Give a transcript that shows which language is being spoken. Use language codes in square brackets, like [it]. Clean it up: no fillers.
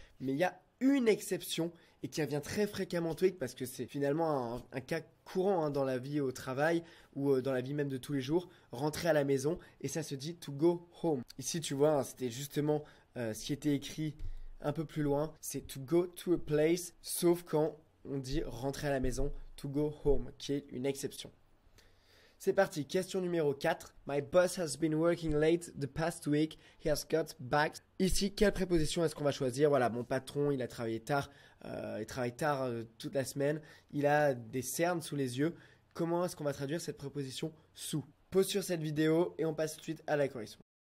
[fr] Mais il y a une exception et qui revient très fréquemment en TOEIC parce que c'est finalement un cas courant dans la vie au travail ou dans la vie même de tous les jours, rentrer à la maison et ça se dit [en] to go home. [fr] Ici, tu vois, c'était justement ce qui était écrit un peu plus loin, c'est [en] to go to a place, [fr] sauf quand on dit rentrer à la maison, [en] to go home, [fr] qui est une exception. C'est parti, question numéro 4. [en] My boss has been working late the past week. He has got back. [fr] Ici, quelle préposition est-ce qu'on va choisir? Voilà, mon patron, il a travaillé tard. Il travaille tard toute la semaine. Il a des cernes sous les yeux. Comment est-ce qu'on va traduire cette préposition sous? Pause sur cette vidéo et on passe tout de suite à la correction.